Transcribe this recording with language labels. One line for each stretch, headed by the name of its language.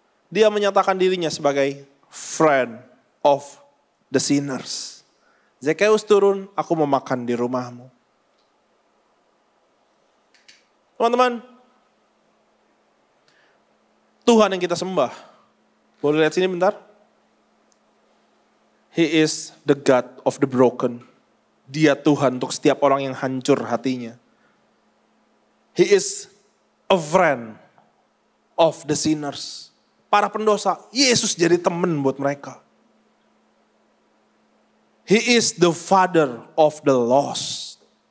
Indonesian: Dia menyatakan dirinya sebagai
English: friend of the sinners.
Indonesian: Zakeus turun, aku mau makan di rumahmu. Teman-teman, Tuhan yang kita sembah. Boleh lihat sini bentar?
English: He is the God of the broken.
Indonesian: Dia Tuhan untuk setiap orang yang hancur hatinya.
English: He is a friend of the sinners.
Indonesian: Para pendosa, Yesus jadi teman buat mereka.
English: He is the father of the lost.